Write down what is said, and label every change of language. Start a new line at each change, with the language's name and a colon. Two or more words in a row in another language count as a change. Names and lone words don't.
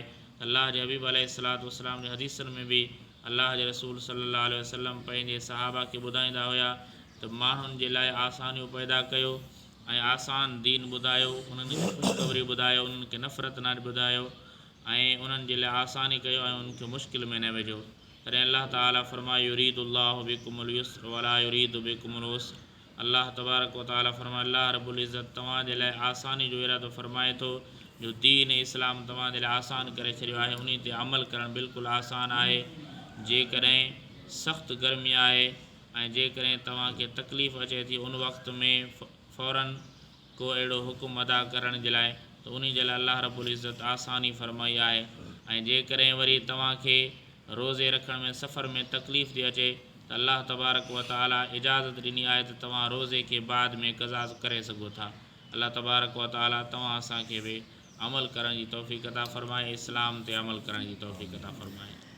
Sindhi: अल्लाह जे हबीब
Arabic: عليه الصلاة والسلام
Sindhi: जे हदीसनि में बि अल्लाह जे रसूल
Arabic: صلى الله عليه وسلم
Sindhi: पंहिंजे सहाबा खे ॿुधाईंदा हुया त माण्हुनि जे लाइ आसानियूं पैदा कयो ऐं आसान दीन ॿुधायो, उन्हनि खे ख़ुशख़बरी ॿुधायो, उन्हनि खे नफ़रत न ॿुधायो ऐं उन्हनि जे लाइ आसानी कयो ऐं उन्हनि खे मुश्किल में न विझो।
Arabic: तॾहिं अल्लाह ताला फ़रमायो يريد الله بكم اليسر ولا يريد بكم العسر.
Sindhi: अल्लाह तबारक व तआला फ़रमायो अल्लाह रब्बुल इज़्ज़त तव्हांजे लाइ आसानी जो इरादो फ़रमाए थो जो दीन इस्लाम तव्हांजे लाइ आसान करे छॾियो आहे। उन ते अमल करणु बिल्कुलु आसान आहे। जेकॾहिं सख़्तु गर्मी आहे ऐं जेकॾहिं तव्हांखे तकलीफ़ अचे थी उन वक़्त में फ़ौरन को अहिड़ो हुकुम अदा करण जे लाइ त उन जे लाइ अल्लाह रब्बुल इज़्ज़त आसानी फ़रमाई आहे। ऐं जेकॾहिं वरी तव्हांखे रोज़े रखण में सफ़र में तकलीफ़ थी अचे त अल्लाह तबारक व तआला इजाज़त ॾिनी आहे त तव्हां रोज़े खे बाद में क़ज़ा करे सघो था। अल्लाह तबारक व तआला तव्हां असांखे बि अमल करण जी तौफ़ीक़ अता फ़रमाए, इस्लाम ते अमल करण जी तौफ़ीक़ अता फ़रमाए।